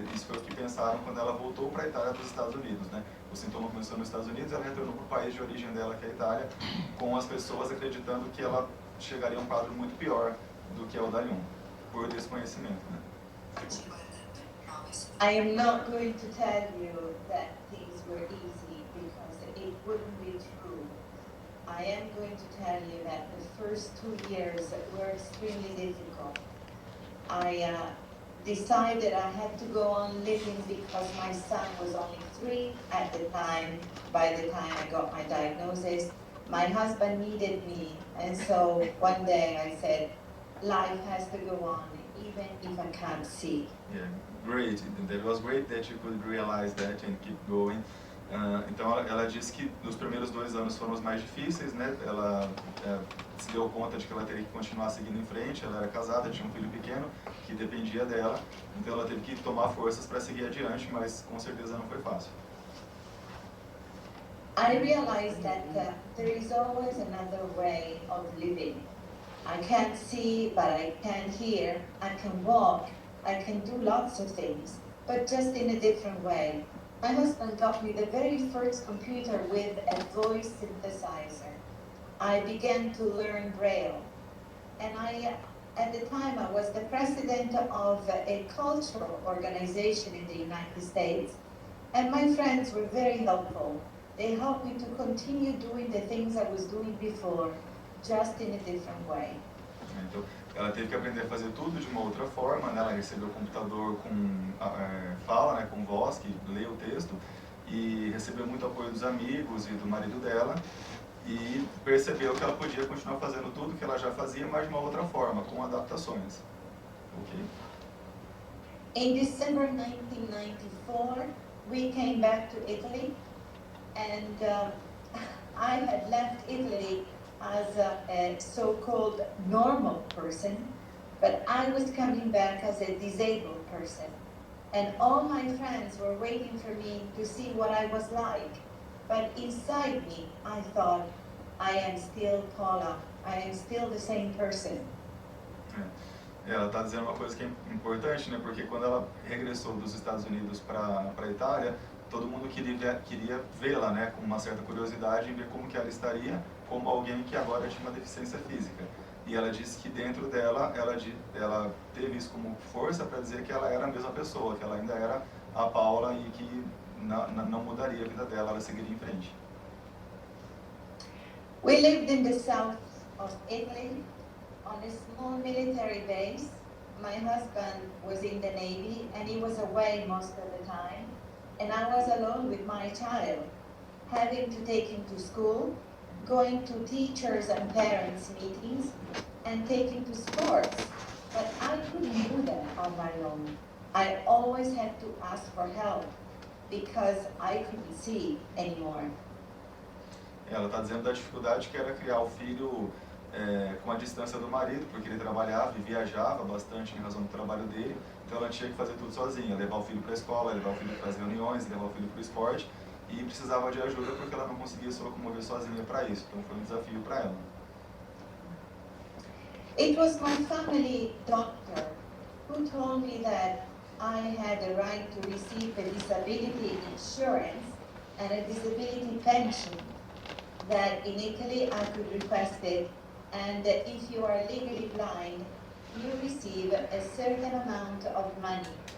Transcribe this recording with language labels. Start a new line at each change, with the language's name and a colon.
Portuguese: Isso foi o que pensaram quando ela voltou para a Itália dos Estados Unidos, né? O sintoma começou nos Estados Unidos, ela retornou para o país de origem dela, que é a Itália, com as pessoas acreditando que ela chegaria a um quadro muito pior do que é o da LHON, por desconhecimento, né?
English: I am not going to tell you that things were easy, because it wouldn't be true. I am going to tell you that the first 2 years were extremely difficult. I decided I had to go on living because my son was only 3 at the time. By the time I got my diagnosis, my husband needed me, and so one day I said, life has to go on, even if I can't see. Yeah, great. That was great that you could realize that and keep going.
Portuguese: Então ela disse que os primeiros 2 anos foram os mais difíceis, né? Ela se deu conta de que ela teria que continuar seguindo em frente. Ela era casada, tinha um filho pequeno que dependia dela, então ela teve que tomar forças para seguir adiante, mas com certeza não foi fácil.
English: I realized that there is always another way of living. I can't see, but I can hear. I can walk. I can do lots of things, but just in a different way. My husband got me the very first computer with a voice synthesizer. I began to learn Braille. And at the time, I was the president of a cultural organization in the United States. And my friends were very helpful. They helped me to continue doing the things I was doing before, just in a different way.
Portuguese: Então, ela teve que aprender a fazer tudo de uma outra forma, né? Ela recebeu o computador com fala, né? Com voz, que lê o texto, e recebeu muito apoio dos amigos e do marido dela, e percebeu que ela podia continuar fazendo tudo que ela já fazia, mas de uma outra forma, com adaptações.
English: Okay? In December 1994, we came back to Italy, and I had left Italy as a so-called normal person, but I was coming back as a disabled person. And all my friends were waiting for me to see what I was like. But inside me, I thought, I am still Paula. I am still the same person.
Portuguese: Ela está dizendo uma coisa que é importante, né? Porque quando ela regressou dos Estados Unidos para a Itália, todo mundo queria vê-la, né? Com uma certa curiosidade e ver como que ela estaria, como alguém que agora tinha uma deficiência física. E ela disse que dentro dela, ela teve isso como força para dizer que ela era a mesma pessoa, que ela ainda era a Paula e que não mudaria a vida dela, ela seguiria em frente.
English: We lived in the south of Italy on a small military base. My husband was in the Navy and he was away most of the time. And I was alone with my child, having to take him to school, going to teachers and parents meetings, and taking to sports. But I couldn't do that on my own. I always had to ask for help because I couldn't see anymore.
Portuguese: Ela está dizendo da dificuldade que era criar o filho com a distância do marido, porque ele trabalhava e viajava bastante em razão do trabalho dele, então ela tinha que fazer tudo sozinha, levar o filho para a escola, levar o filho para as reuniões, levar o filho para o esporte, e precisava de ajuda porque ela não conseguia se locomover sozinha para isso, então foi um desafio para ela.
English: It was my family doctor who told me that I had a right to receive a disability insurance and a disability pension, that in Italy I could request it, and that if you are legally blind, you receive a certain amount of money.